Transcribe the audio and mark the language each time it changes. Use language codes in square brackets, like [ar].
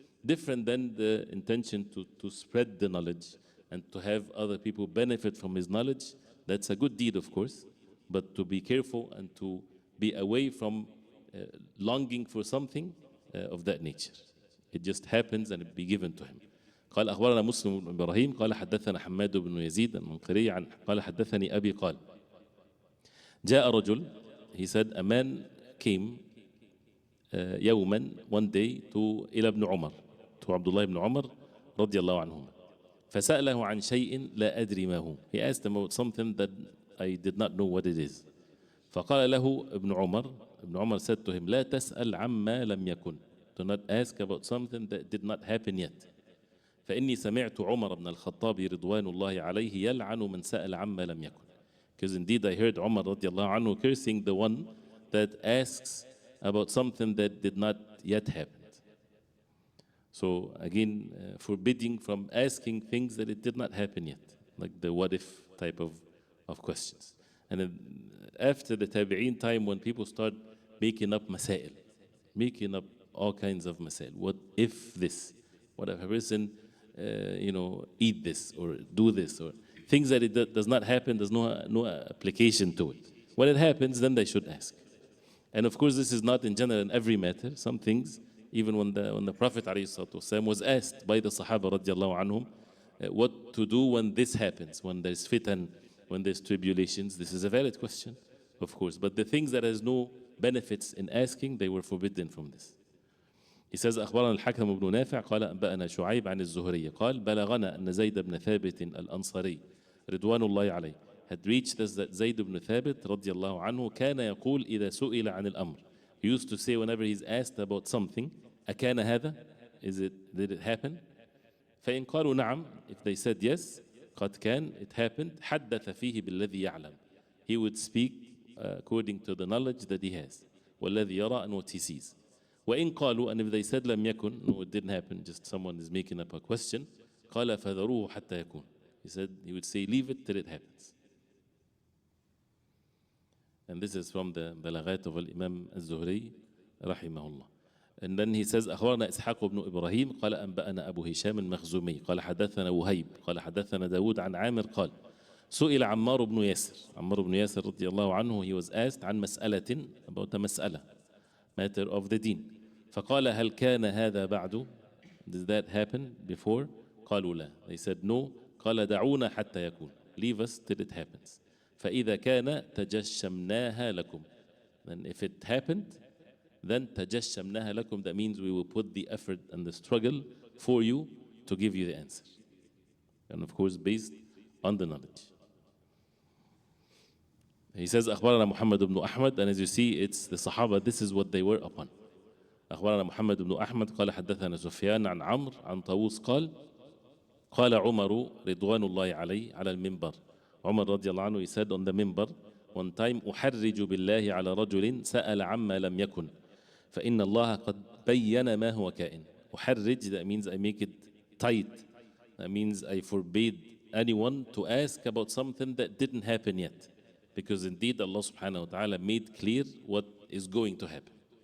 [en] Different than the intention to spread the knowledge and to have other people benefit from his knowledge. That's a good deed, of course, but to be careful and to be away from longing for something of that nature. It just happens and it be given to him. [ar] قال أخبرنا مسلم بن إبراهيم قال حدثنا حماد بن يزيد المنقري عن قال حدثني أبي قال جاء رجل, [en] he said, a man came [ar] يوما, [en] one day, [ar] إلى ابن عمر, [en] to Abdullah ibn Umar [ar] رضي الله عنهما, فسأله عن شيء لا أدري ما هو. [en] He asked him about something that I did not know what it is. [ar] فقال له ابن عمر [en] said to him, [ar] لا تسأل عما لم يكن. [en] Do not ask about something that did not happen yet. [ar] فإني سمعت عمر بن الخطاب رضوان الله عليه يلعن من سأل عما لم يكن. [en] Because indeed I heard Umar رضي الله عنه cursing the one that asks about something that did not yet happen. So again, forbidding from asking things that it did not happen yet, like the what if type of questions. And then after the Tabi'een time, when people start making up masail, making up all kinds of masail. What if this? What if a person, eat this or do this, or things that it does not happen, there's no application to it. When it happens, then they should ask. And of course, this is not in general in every matter. Some things, even when the Prophet ﷺ was asked by the Sahaba radiallahu anhum, what to do when this happens, when there's fitan, when there's tribulations. This is a valid question, of course. But the things that has no benefits in asking, they were forbidden from this. He says, [ar] أخبرنا الحكم بن نافع قال أنبأنا شعيب عن الزهري قال بلغنا أن زيد بن ثابت الأنصاري رضوان الله عليه [en] had reached us that Zayd ibn Thabit [ar] رضي الله عنه كان يقول إذا سئل عن الأمر. [en] He used to say whenever he's asked about something, [ar] أكان هذا? [en] Did it happen? [ar] فإن قالوا نعم, [en] if they said yes, [ar] قد كان, [en] it happened, [ar] حدث فيه بالذي يعلم. [en] He would speak according to the knowledge that he has. [ar] والذي يرى, [en] and what he sees. [ar] وإن قالوا, [en] and if they said [ar] لم يكن, [en] no, it didn't happen, just someone is making up a question, [ar] قال فذروه حتى يكون. [en] He would say, leave it till it happens. And this is from the Balaghat of Imam al-Zuhri rahimahullah. [ar] And then he says أخبرنا إسحاق بن إبراهيم قال أنبأنا أبو هشام المخزومي قال حدثنا وهيب قال حدثنا داود عن عامر قال سئل عمار بن ياسر عمار بن ياسر رضي الله عنه, [en] he was asked [ar] عن مسألة, [en] about a [ar] مسألة, [en] matter of the deen. [ar] فقال هل كان هذا بعد, [en] did that happen before? [ar] قالوا لا, [en] they said no. [ar] قال دعونا حتى يكون, [en] leave us till it happens. [ar] فإذا كان تجشمناها لكم, [en] then if it happened, then [ar] تجشمناها لكم, [en] that means we will put the effort and the struggle for you to give you the answer. And of course based on the knowledge. He says [ar] أخبرنا محمد بن أحمد, [en] and as you see it's the Sahaba, this is what they were upon. [ar] أخبرنا محمد بن أحمد قال حدثنا سفيان عن عمرو عن طاووس قال قال عمر رضوان الله عليه على المنبر. [en] Umar radiallahu anhu, he said on the minbar one time [ar] أحرج بالله على رجل سأل عما لم يكن فإن الله قد بين ما هو كائن. [en] أحرج, that means I make it tight, that means I forbid anyone to ask about something that didn't happen yet, because indeed Allah subhanahu wa ta'ala made clear what is going to happen.